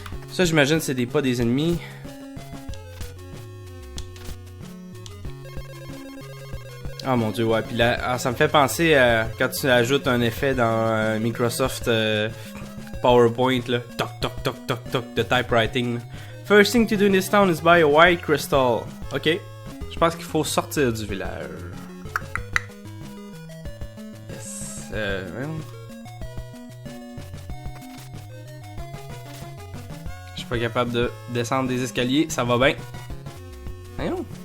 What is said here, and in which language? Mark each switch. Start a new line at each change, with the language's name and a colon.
French: Ça, j'imagine, c'est pas des ennemis. Ah mon dieu, ouais. Puis là, ça me fait penser à quand tu ajoutes un effet dans Microsoft PowerPoint, là. Toc, toc, toc, toc, toc, de typewriting. Là.
English: First thing to do in this town is buy a white crystal. Ok.
French: Je pense qu'il faut sortir du village.
English: Yes.
French: Je suis pas capable de descendre des escaliers. Ça va bien. Voyons.